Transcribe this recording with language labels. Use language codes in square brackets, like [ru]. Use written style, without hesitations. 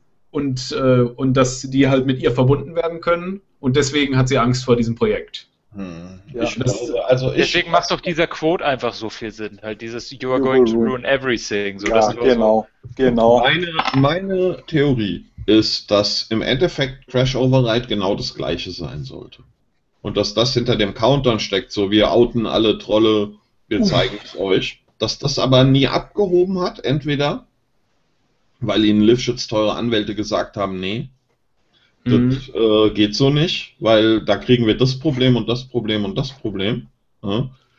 [de] Und dass die halt mit ihr verbunden werden können. Und deswegen hat sie Angst vor diesem Projekt. Hm. Deswegen macht doch dieser Quote einfach so viel Sinn. Halt dieses, [en] you are going to ruin everything. [de] So, ja, das genau. So. Genau. Meine Theorie ist, dass im Endeffekt Crash Override genau das gleiche sein sollte. Und dass das hinter dem Countdown steckt, so wir outen alle Trolle, wir zeigen es euch. Dass das aber nie abgehoben hat, entweder weil ihnen Lifshitz teure Anwälte gesagt haben, nee, das geht so nicht, weil da kriegen wir das Problem und das Problem und das Problem. Ja.